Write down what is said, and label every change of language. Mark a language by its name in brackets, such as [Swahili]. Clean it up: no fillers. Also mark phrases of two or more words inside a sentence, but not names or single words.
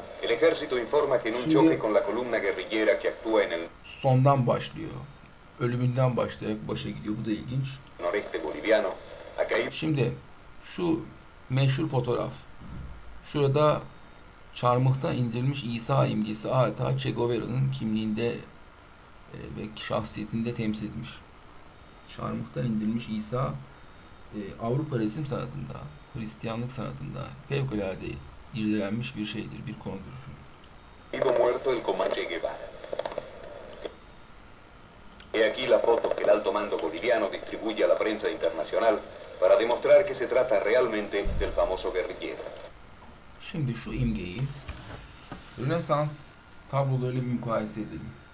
[Spanish] El ejército informa que en un choque [Turkish] Şimdi [Spanish] con la columna guerrillera que actúa en el [Turkish] sondan başlıyor. Ölümünden başlayarak başa gidiyor. Bu da ilginç. [Spanish] noreste boliviano ha caído [Turkish] Şimdi şu meşhur fotoğraf. Şurada çarmıhtan indirilmiş İsa imgesi adeta Che Guevara'nın kimliğinde ve şahsiyetinde temsil edilmiş. Çarmıhtan indirilmiş İsa Avrupa resim sanatında, Hristiyanlık sanatında fevkalade irdelenmiş bir şeydir, bir konudur. [Spanish] muerto el comandante Che Guevara. He aquí la foto que el alto mando boliviano distribuye a la prensa internacional para demostrar que se trata realmente del famoso guerrillero. [Turkish] Şimdi şu imgeyi Rönesans tablolarıyla bir mukayese edelim.